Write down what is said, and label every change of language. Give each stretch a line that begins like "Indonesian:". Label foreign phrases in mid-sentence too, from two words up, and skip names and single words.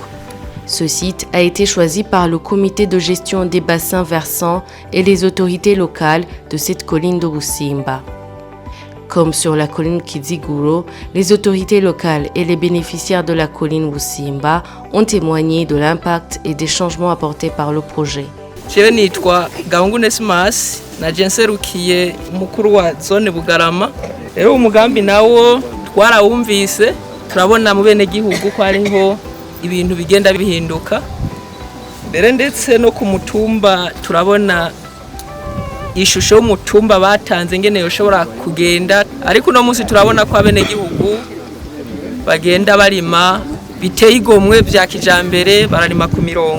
French: Ce site a été choisi par le comité de gestion des bassins versants et les autorités locales de cette colline de Busimba. Comme sur la colline Kiziguro, les autorités locales et les bénéficiaires de la colline Busimba ont témoigné de l'impact et des changements apportés par le projet.
Rundi: Jewe nitwa Gahungu Nesimas na Jenserukiye umukuru wa zone Bugarama. Rero umugambi nawo twarawumvise turabona mu bene gihugu ko ariho ibintu bigenda bihinduka. Mbere ndetse no ku mutumba turabona ishusho y'umutumba batanze ngene yoshobora kugenda, ariko no munsi turabona ko abene gihugu bagenda barima biteye igomwe vya kijambere, bararima ku mirongo.